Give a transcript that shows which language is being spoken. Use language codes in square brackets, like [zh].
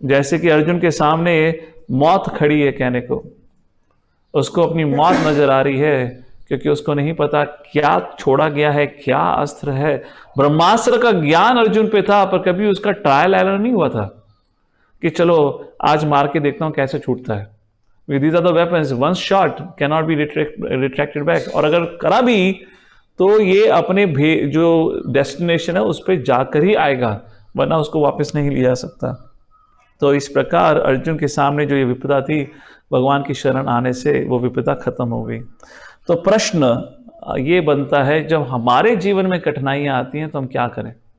[hi] जैसे कि अर्जुन के सामने मौत खड़ी है, कहने को उसको अपनी मौत नजर आ रही है, क्योंकि उसको नहीं पता क्या छोड़ा गया है, क्या अस्त्र है. ब्रह्मास्त्र का ज्ञान अर्जुन पे था, पर कभी उसका ट्रायल एरर नहीं हुआ था कि चलो आज मार के देखता हूं कैसे छूटता है. [en] These are the weapons, once shot cannot be retracted back. [hi] और अगर करा भी तो ये अपने जो डेस्टिनेशन है उस पर जाकर ही आएगा, वरना उसको वापस नहीं लिया जा सकता. तो इस प्रकार अर्जुन के सामने जो ये विपदा थी, भगवान की शरण आने से वो विपदा खत्म हो गई. तो प्रश्न ये बनता है, जब हमारे जीवन में कठिनाइयां आती हैं तो हम क्या करें?